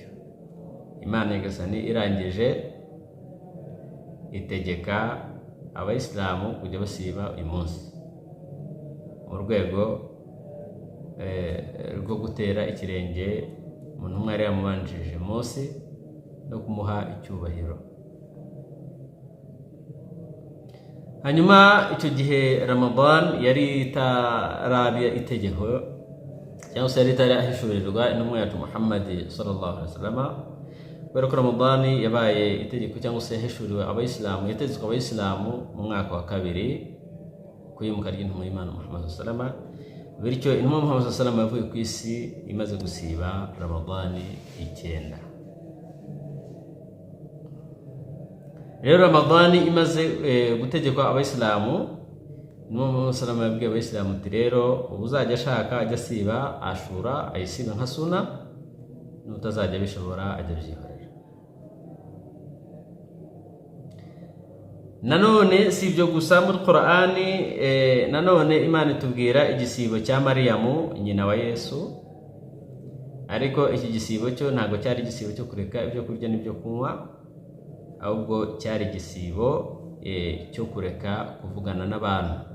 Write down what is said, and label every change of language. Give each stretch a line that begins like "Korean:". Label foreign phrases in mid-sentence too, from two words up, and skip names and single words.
Kinyarwanda: Imana Nyagasani irangije itegeka Abayisilamu kujya basiba uyu munsi mu rwego rwo gutera ikirenge mu ntumwa yari yamubanjirije Mose no kumuha icyubahiro. Hanyuma icyo gihe Ramadan yari itarabya itegeko cyangwa se yari itarahishurirwa intumwa yacu Muhammad
Arabic: صلى الله عليه وسلم,
Kinyarwanda: kubera ko Ramadan yabaye itegeko cyangwa se yahishuriwe Abayisilamu, yategetswe Abayisilamu mu mwaka wa 2 kuyimuka ry'intumwa y'Imana Muhammad
Arabic: صلى الله عليه وسلم.
Kinyarwanda: Bityo intumwa Muhammad
Arabic: صلى الله عليه وسلم
Kinyarwanda: yavuye ku isi imaze gusiba Ramadan 9. Rero Ramadan imaze gutegekwa Abayisilamu, intumwa Muhammad
Arabic: صلى الله عليه وسلم
Kinyarwanda: yabwiye Abayisilamu ati rero ubuzajya ashaka ajya siba Ashura ayisiba nka suna, n'utazajya bishobora ajya byihorera. Nanone si ibyo gusa, muri Qur'ani nanone Imana itubwira igisibo cya Mariyamu nyina wa Yesu, ariko iki gisibo cyo ntabwo cyari igisibo cyo kureka ibyo kurya n'ibyo kunywa, ahubwo cyari igisibo cyo kureka kuvugana n'abantu.